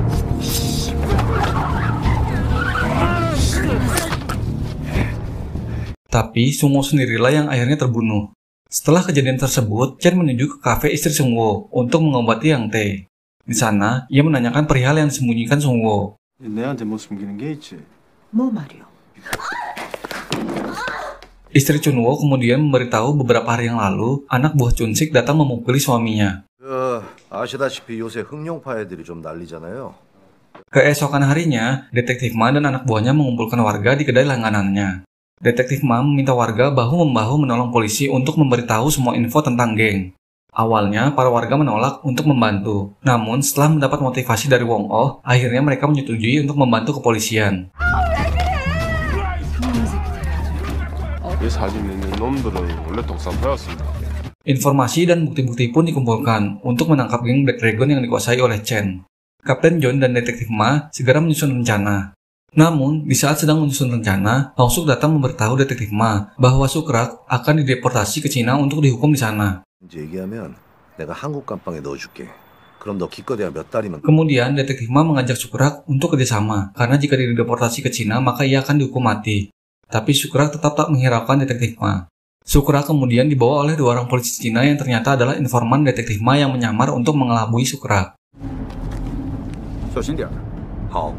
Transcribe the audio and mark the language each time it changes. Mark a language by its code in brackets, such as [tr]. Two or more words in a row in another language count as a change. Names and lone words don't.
[id] Tapi Sung Woo sendirilah yang akhirnya terbunuh. Setelah kejadian tersebut, Chen menuju ke kafe istri Sung Woo untuk mengobati Yang Tae. Di sana, ia menanyakan perihal yang disembunyikan Sung Woo. [ko] 내한테 뭐 숨기는 게 있지? 뭐 말이요? [id] Istri Chun Woo kemudian memberitahu beberapa hari yang lalu, anak buah Chun-sik datang memukuli suaminya. [ko] 아시다시피 요새 흑룡파 애들이 좀 난리잖아요. [id] Keesokan harinya, Detektif Ma dan anak buahnya mengumpulkan warga di kedai langganannya. Detektif Ma meminta warga bahu-membahu menolong polisi untuk memberitahu semua info tentang geng. Awalnya, para warga menolak untuk membantu. Namun, setelah mendapat motivasi dari Wong Oh, akhirnya mereka menyetujui untuk membantu kepolisian. [ko] 이 사진 있는 놈들은 원래 독사포였습니다. [id] Informasi dan bukti-bukti pun dikumpulkan untuk menangkap geng Black Dragon yang dikuasai oleh Chen. Kapten John dan Detektif Ma segera menyusun rencana. Namun, di saat sedang menyusun rencana, Hong Suk datang memberitahu Detektif Ma bahwa Sukrak akan dideportasi ke Cina untuk dihukum di sana. [ko] 이제 얘기하면 내가 한국 감방에 넣어줄게. 그럼 너 기껏해야 몇 달이면. [id] Kemudian, Detektif Ma mengajak Sukrak untuk kerjasama, karena jika dideportasi ke Cina, maka ia akan dihukum mati. Tapi Sukrak tetap tak menghiraukan Detektif Ma. Sukrak kemudian dibawa oleh 2 orang polisi Cina yang ternyata adalah informan Detektif Ma yang menyamar untuk mengelabui Sukrak. [zh] 小心点，好。